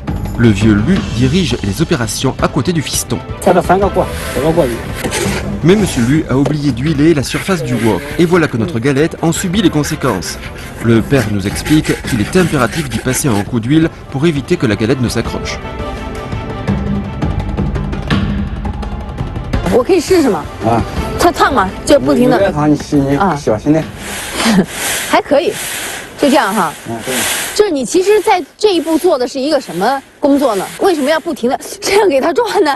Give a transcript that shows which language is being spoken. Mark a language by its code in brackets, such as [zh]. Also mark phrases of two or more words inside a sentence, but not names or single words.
[fr] Le vieux Lu dirige les opérations à côté du fiston. Mais Monsieur Lu a oublié d'huiler la surface du wok et voilà que notre galette en subit les conséquences. Le père nous explique qu'il est impératif d'y passer un coup d'huile pour éviter que la galette ne s'accroche. [zh] 我可以试试吗？啊，它烫吗？就不停的。烫，你小心点。还可以，就这样哈。对。就是你其实在这一步做的是一个什么工作呢？为什么要不停的这样给它转呢？